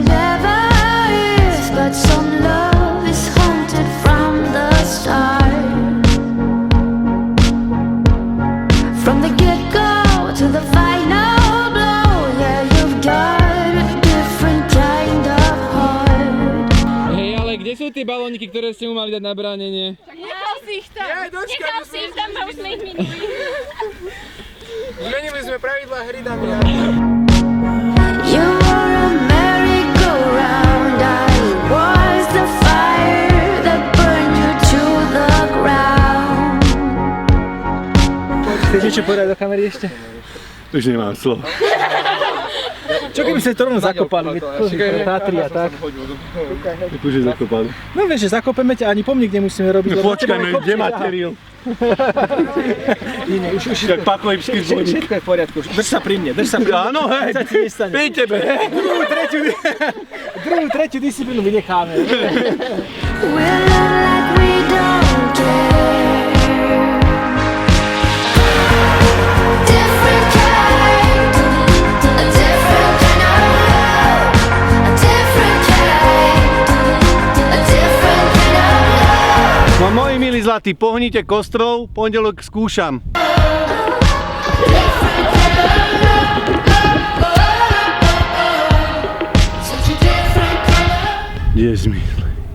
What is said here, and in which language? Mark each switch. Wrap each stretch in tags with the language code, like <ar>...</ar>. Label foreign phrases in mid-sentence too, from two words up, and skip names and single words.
<en>ever is, but some love is haunted from the start. From the get-go to the final blow, yeah, you've got a different kind of heart.</en> <sk>Hej, ale kde sú tie balóniky, ktoré ste mu mali dať na bránenie? Nechal si ich tam! Nechal si ich tam, a už sme ich minuli. Zmenili sme pravidlá hry, Damian.</sk> <en>You were a merry-go-round, I was the fire that burned you to the ground.</en> <sk>Chceš niečo povedať do kamery ešte? Už nemám slov. Čo keby ste to rovno zakopali? Tatry a tak. Akože zakopali. No vieš, že zakopeme ťa, ani pomník nemusíme robiť. No počkajme, kde materiál? Nie, už Tak pakujem skýrboník. všetko je v poriadku. Drž sa pri mne, drž sa pri mne. Áno, hej, Sa ti nestane. pri tebe, hej. Druhú, tretiu disciplínu vynecháme.</sk> <en>We'll live like we don't care. Different kind, a different kind of love. A different kind, a different kind of love.</en> <sk>No moji milí zlatí, pohnite kostrov, pondelok skúšam. Kde je zmysl?</sk>